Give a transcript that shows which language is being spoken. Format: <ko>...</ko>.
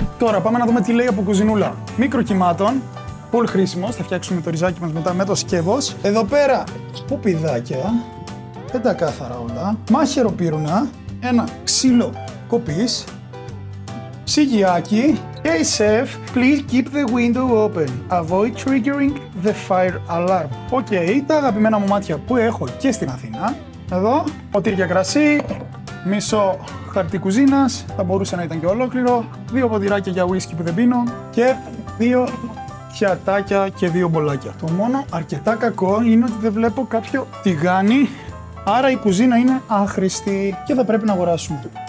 <el>Τώρα πάμε να δούμε τι λέει από κουζινούλα. Μικροκυμάτων, πολύ χρήσιμος, θα φτιάξουμε το ριζάκι μας μετά με το σκεύος. Εδώ πέρα σκουπιδάκια, πεντακάθαρα όλα, μάχαιρο πύρουνα, ένα ξύλο κοπής, ψυγιάκι.</el> <en>Hey chef, please keep the window open. Avoid triggering the fire alarm.</en> <el>Οκ, τα αγαπημένα μου μάτια που έχω και στην Αθήνα. Εδώ, ποτήρια για κρασί, μισό χαρτί κουζίνας, θα μπορούσε να ήταν και ολόκληρο, 2 ποτηράκια για ουίσκι που δεν πίνω και 2 πιατάκια και 2 μπολάκια. Το μόνο αρκετά κακό είναι ότι δεν βλέπω κάποιο τηγάνι, άρα η κουζίνα είναι άχρηστη και θα πρέπει να αγοράσουμε.</el>